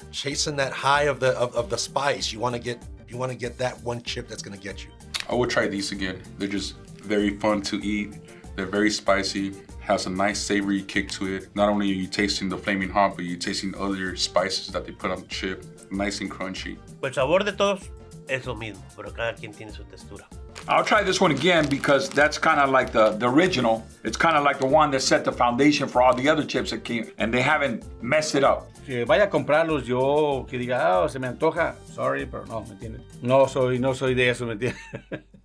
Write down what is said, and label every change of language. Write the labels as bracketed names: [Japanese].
[English] Chasing that high of the spice. You want to get that one chip that's gonna get you. I would try these again. They're just very fun to eat. They're very spicy. Has a nice savory kick to it. Not only are you tasting the Flamin Hot, but you're tasting other spices that they put on the chip. Nice and crunchy. [Spanish] Pues el sabor de todos es lo mismo, pero cada quien tiene su textura. [English] I'll try this one again because that's kind of like the original. It's kind of like the one that set the foundation for all the other chips that came, and they haven't messed it up. [Spanish] Que vaya a comprarlos yo, que diga, se me antoja. Sorry, pero no, ¿me entiendes? No soy de eso, ¿me entiendes?